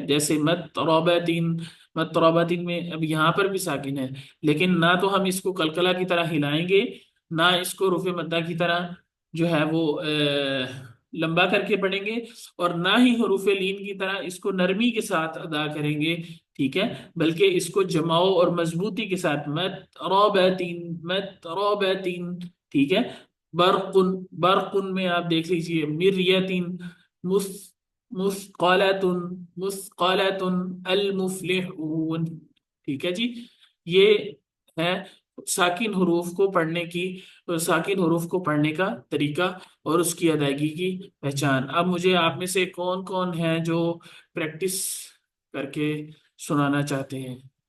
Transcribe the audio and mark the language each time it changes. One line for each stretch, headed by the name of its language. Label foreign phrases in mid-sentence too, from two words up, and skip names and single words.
Urdu: جیسے مد ترابتین، مد ترابتین میں اب یہاں پر بھی ساکن ہے، لیکن نہ تو ہم اس کو قلقلہ کی طرح ہلائیں گے، نہ اس کو حروف مدہ کی طرح جو ہے وہ لمبا کر کے پڑھیں گے، اور نہ ہی حروف لین کی طرح اس کو نرمی کے ساتھ ادا کریں گے. ٹھیک ہے. بلکہ اس کو جماؤ اور مضبوطی کے ساتھ مترابتین، مترابتین. ٹھیک ہے. برقن، برقن میں آپ دیکھ لیجئے مریتین، مثقالتن، مثقالتن، المفلحون. ٹھیک ہے جی. یہ ہے ساکن حروف کو پڑھنے کی، ساکن حروف کو پڑھنے کا طریقہ اور اس کی ادائیگی کی پہچان. اب مجھے آپ میں سے کون کون ہیں جو پریکٹس کر کے سنانا چاہتے ہیں؟